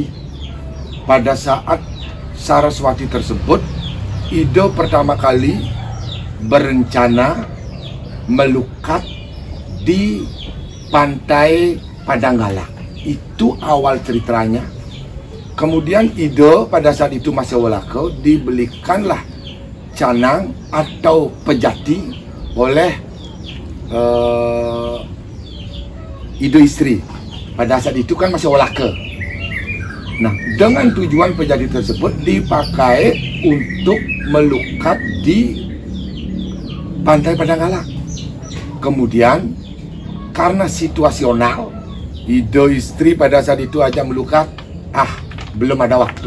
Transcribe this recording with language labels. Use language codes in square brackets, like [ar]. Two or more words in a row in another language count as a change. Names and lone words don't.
[id] Pada saat Saraswati tersebut, Ido pertama kali berencana melukat di pantai Padanggala. Itu awal ceritanya. Kemudian Ido pada saat itu masih Welaka, dibelikanlah canang atau pejati oleh Ido istri. Pada saat itu kan masih Welaka. Nah, dengan tujuan pejati tersebut dipakai untuk melukat di pantai Padanggala. Kemudian karena situasional, Ido istri pada saat itu aja melukat, belum ada waktu.